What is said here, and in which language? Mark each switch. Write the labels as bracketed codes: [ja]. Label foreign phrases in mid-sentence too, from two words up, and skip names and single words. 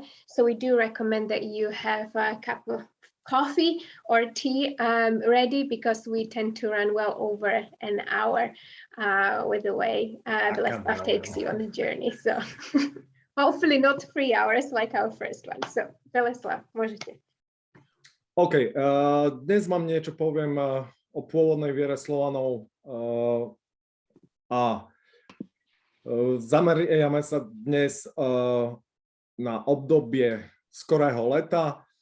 [en] So we do recommend that you have a cup of coffee or tea ready, because we tend to run well over an hour with the way Weleslaw takes you on the journey. So hopefully not 3 hours like our first one. [sk] So Weleslaw, môžete. OK, dnes vám niečo poviem o pôvodnej viere Slovanov a zameriame sa dnes na obdobie skorého leta,